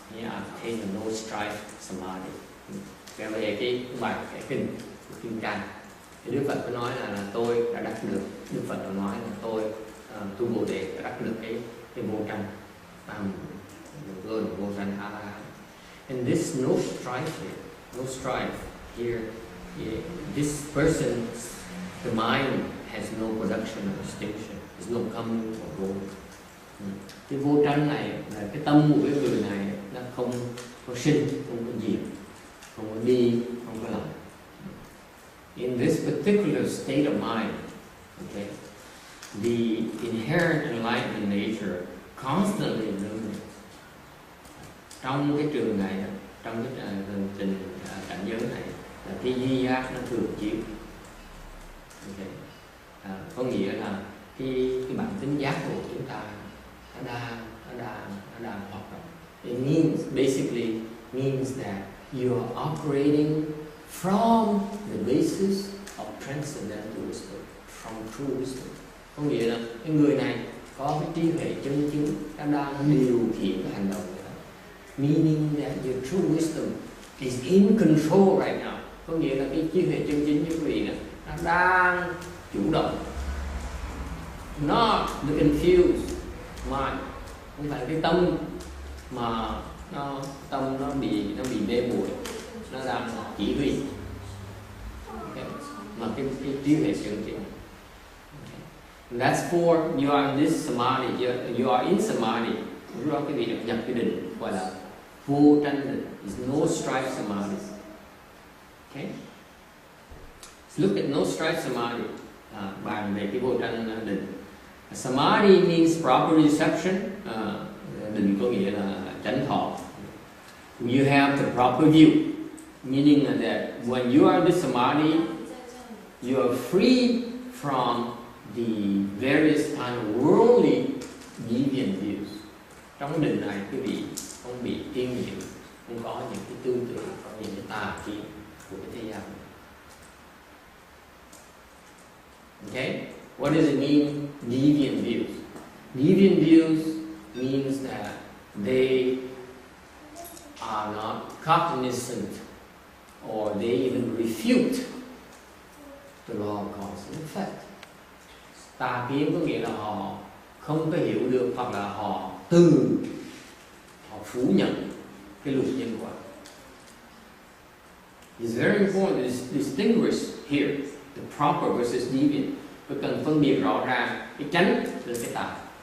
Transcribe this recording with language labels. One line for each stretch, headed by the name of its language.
English: Yeah, I've attained a no-strife samadhi.
Vietnamese: Về cái bài cái kinh tranh, thì Đức Phật có nói là tôi đã đắc được, Đức Phật có nói là tôi tu Bồ Đề đã đắc được cái vô tranh, vô tranh A-la-hán.
English: And this no strife here, this person, the mind has no production or distinction, there's no coming or going.
Vietnamese: Cái vô tranh này là cái tâm của cái người này, nó không có sinh, không có diệt, không có đi, không có làm.
English: In this particular state of mind, okay, the inherent enlightenment nature constantly illuminates.
Vietnamese: Trong cái trường này, trong cái cảnh giới này, là cái duy giác nó thường chiếu. Okay. Có nghĩa là cái bản tính giác của chúng ta nó đang hoạt động.
English: It basically means that you are operating from the basis of transcendental wisdom, from true wisdom.
Vietnamese: Có nghĩa là cái người này có cái trí huệ chân chính, nó đang điều khiển cái hành động của nó.
English: Meaning that your true wisdom is in control right now.
Vietnamese: Có nghĩa là cái trí huệ chân chính như quý vị này, nó đang chủ động.
English: Not the confused mind,
Vietnamese: không phải cái tâm mà nó bị mê muội, nó đang chỉ huy. Okay. Mà cái trí huệ chân chính.
English: Okay. That's for you are in this samadhi, you are in samadhi.
Vietnamese: Lúc đó quý vị được nhập cái định gọi là vô tranh định,
English: is no strife samadhi. Okay. Let's look at no strife samadhi.
Vietnamese: Bàn về cái vô tranh định.
English: Samadhi means proper reception.
Vietnamese: Định có nghĩa là chánh thọ.
English: You have the proper view, meaning that when you are in this samadhi, you are free from the various kind of worldly deviant views.
Vietnamese: Trong định này quý vị không bị tiên nhiễm, không có những cái tư tưởng, có những cái tà kiến của cái thế gian.
English: Okay? What does it mean, deviant views? Deviant views means that they are not cognizant or they even refute the law of cause and effect.
Vietnamese: Tà kiến có nghĩa là họ không có hiểu được hoặc là họ phủ nhận cái luật nhân quả.
English: It's very important to distinguish here the proper versus deviant.
Vietnamese: Tôi cần phân biệt rõ ràng cái chánh từ cái tà.